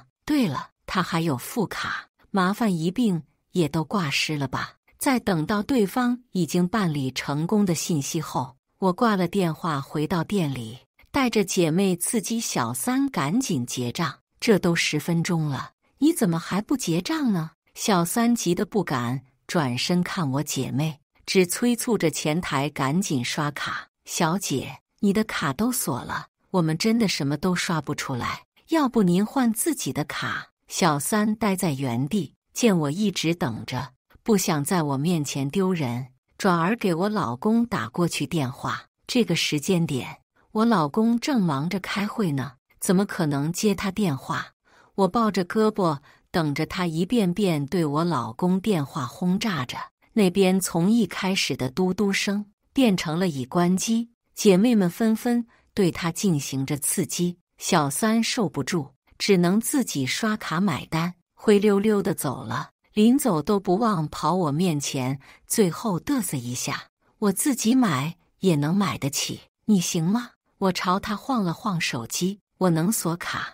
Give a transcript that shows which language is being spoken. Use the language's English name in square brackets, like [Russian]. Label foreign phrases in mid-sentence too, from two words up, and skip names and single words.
[Chinese] 對了，他還有副卡，麻煩一併也都掛失了吧。在等到對方已經辦理成功的信息後，我掛了電話，回到店裡，帶着姐妹刺激小三趕緊結賬。這都10分鐘了，你怎麼還不結賬呢？小三急得不敢轉身看我姐妹，只催促着前台趕緊刷卡。小姐，你的卡都鎖了，我們真的什麼都刷不出來，要不您換自己的卡？小三待在原地，見我一直等着，不想在我面前丟人，轉而給我老公打過去電話。這個時間點，我老公正忙着開會呢，怎麼可能接他電話？我抱着胳膊，等着他一遍遍對我老公電話轟炸着。那邊從一開始的嘟嘟聲變成了已關機，姐妹們紛紛對他進行着刺激。小三受不住，只能自己刷卡買單，灰溜溜的走了。臨走都不忘跑我面前，最後嘚瑟一下，我自己買也能買得起，你行嗎？我朝他晃了晃手機，我能鎖卡。